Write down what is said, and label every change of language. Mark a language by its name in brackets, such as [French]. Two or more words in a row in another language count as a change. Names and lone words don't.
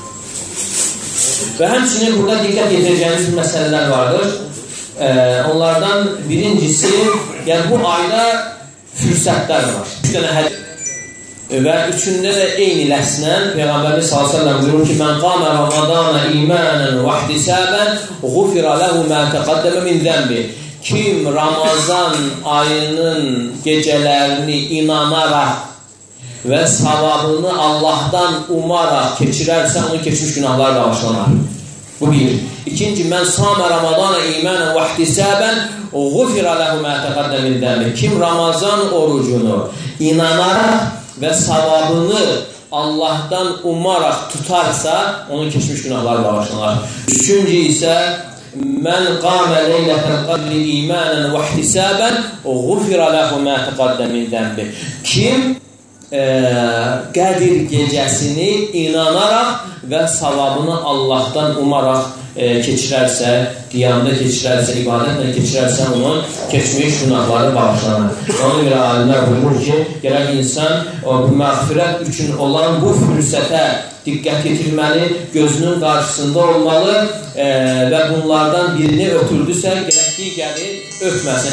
[Azerbaijani] Və həmçinin burada diqqət yetirəcəyimiz məsələlər vardır. Onlardan birincisi, yəni bu ayda fürsətlər var. 3 dənə hədis və üçündə də eyni ləfslə Peyğəmbərimiz [Arabic] صلى الله عليه وسلم [Azerbaijani] buyurur ki: [Arabic] "من قام رمضان إيمانا واحتسابا غفر له ما تقدم من ذنبه." [Azerbaijani] Kim Ramazan ayının gecələrini inanaraq və savabını Allahdan umaraq keçirərsə, onun keçmiş günahları bağışlanar. Bu bir. İkinci, [Arabic] من صام رمضان إيمانا واحتسابا غفر له ما تقدم من ذنبه. [Azerbaijani] Kim Ramazan orucunu inanaraq və savabını Allahdan umaraq tutarsa, onun keçmiş günahları bağışlanar. Üçüncü isə, [Arabic] من قام ليلة القدر إيمانا واحتسابا غفر له ما تقدم من ذنبه. [Azerbaijani] Kim Qədir gecəsini inanaraq və savabını Allahdan umaraq keçirərsə, qiyamda keçirərsə, ibadətlə keçirərsə, onun keçmiş günahları bağışlanır. Ona görə alimlər buyurur ki, gərək insan məğfirət üçün olan bu fürsətə diqqət yetirməli, gözünün qarşısında olmalı və bunlardan birini ötürdüsə, gərək digəri ötməsin.